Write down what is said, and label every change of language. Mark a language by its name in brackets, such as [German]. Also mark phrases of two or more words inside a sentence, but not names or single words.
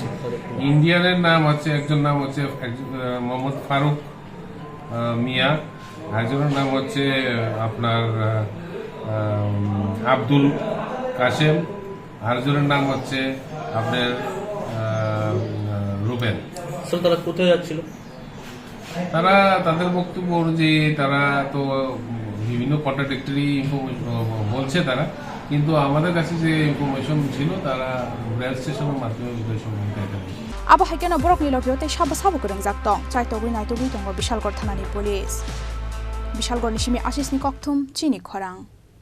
[Bangla] ইন্ডিয়ানের নাম হচ্ছে একজন নাম হচ্ছে মোহাম্মদ ফারুক মিয়া একজনের নাম হচ্ছে আপনার আব্দুল কাসেম আরেকজনের নাম হচ্ছে আপনার রুবেল স্যার তারা কোথায় যাচ্ছিল তারা তাদের বক্তব্য অনুযায়ী তারা তো বিভিন্ন [English] contradictory information [Bangla] বলছে তারা কিন্তু আমাদের কাছে যে ইনফরমেশন ছিল তারা রেল স্টেশনের মাধ্যমে বিষয় সম্বন্ধে [Kok Borok] abo haikeno borokni logyo tei sabo gorongjak tong chaitogui naitogui tongo Bishalgor thanani police Bishalgor ni simi Ashish ni Koktwm Chini Khorang